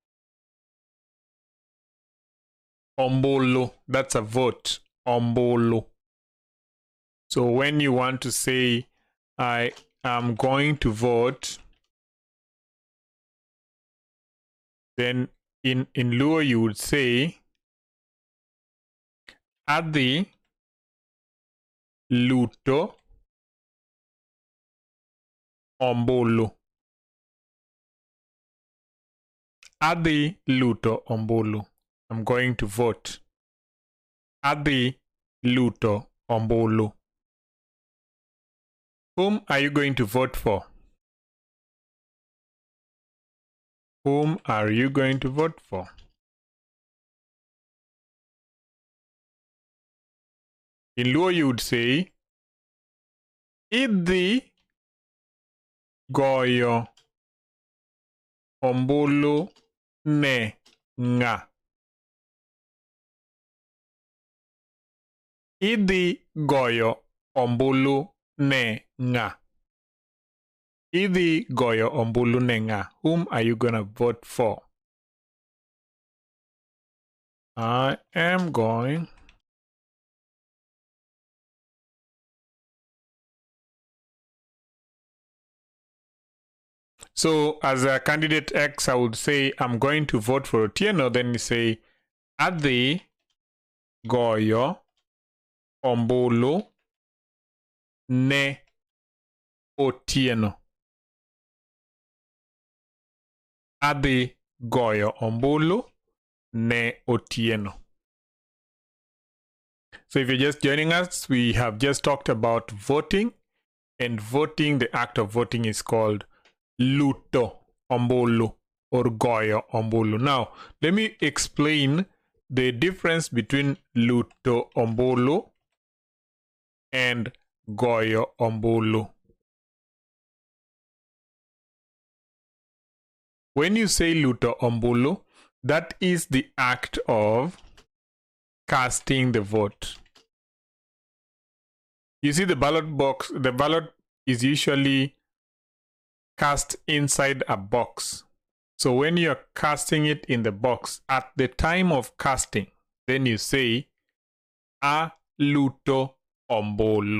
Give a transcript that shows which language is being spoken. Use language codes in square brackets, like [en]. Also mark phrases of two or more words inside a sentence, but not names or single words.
[en] Ombulu. That's a vote. Ombulu. So when you want to say, I am going to vote, then in Luo you would say, [luo] Adi luto ombulu. Adi luto ombulu. [en] I'm going to vote. [luo] Adi luto ombulu. [en] Whom are you going to vote for? Whom are you going to vote for? In Luo you would say, [luo] Idi goyo ombulu ne nga. Idi goyo ombulu ne nga. Idi goyo ombulu ne nga. [en] Whom are you gonna vote for? I am going So as a candidate X, I would say I'm going to vote for Otieno. [luo] Then you say Adi goyo ombulu ne Otieno. Adi goyo ombulu ne Otieno. [en] So if you're just joining us, we have just talked about voting, and voting, the act of voting, is called [luo] luto ombulu [en] or [luo] goyo ombulu. [en] Now, let me explain the difference between [luo] luto ombulu [en] and [luo] goyo ombulu. [en] When you say [luo] luto ombulu, [en] that is the act of casting the vote. You see the ballot box, the ballot is usually cast inside a box. So when you're casting it in the box, at the time of casting, then you say [luo] a luto ombulu.